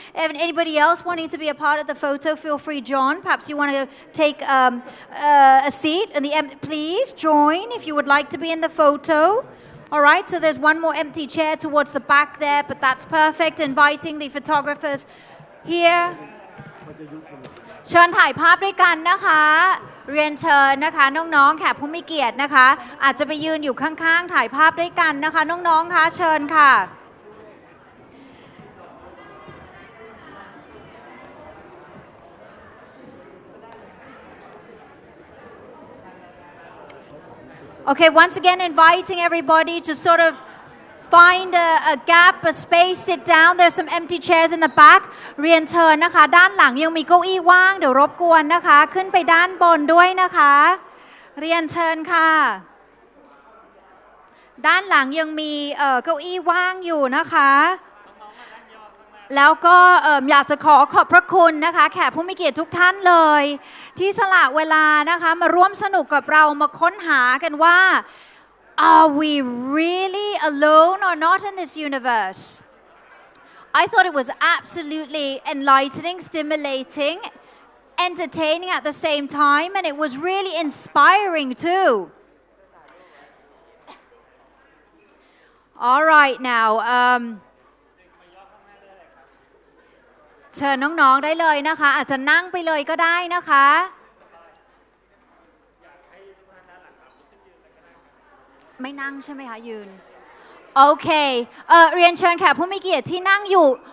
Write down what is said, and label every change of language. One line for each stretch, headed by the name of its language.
English: And anybody else wanting to be a part of the photo, feel free, John. Perhaps you want to take a seat. Please join if you would like to be in the photo. All right, so there's one more empty chair towards the back there, but that's perfect. Inviting the photographers here.
Thai: เชิญถ่ายภาพด้วยกันนะคะเรียนเชิญนะคะน้องๆแขกผู้มีเกียรตินะคะอาจจะไปยืนอยู่ข้างๆถ่ายภาพด้วยกันนะคะน้องๆคะเชิญค่ะ
English: Okay, once again inviting everybody to sort of find a gap, a space, sit down. There's some empty chairs in the back.
Thai: เรียนเชิญนะคะด้านหลังยังมีเก้าอี้ว่างเดี๋ยวรบกวนนะคะขึ้นไปด้านบนด้วยนะคะเรียนเชิญค่ะด้านหลังยังมีเก้าอี้ว่างอยู่นะคะแล้วก็อยากจะขอบพระคุณนะคะแขกผู้มีเกียรติทุกท่านเลยที่สละเวลานะคะมาร่วมสนุกกับเรามาค้นหากันว่า
English: Are we really alone or not in this universe? I thought it was absolutely enlightening, stimulating, entertaining at the same time, and it was really inspiring too. All right, now,
Thai: เชิญน้องๆได้เลยนะคะอาจจะนั่งไปเลยก็ได้นะคะไม่นั่งใช่ไหมคะยืนโอเคเรียนเชิญแขกผู้มีเกียรติที่นั่งอยู่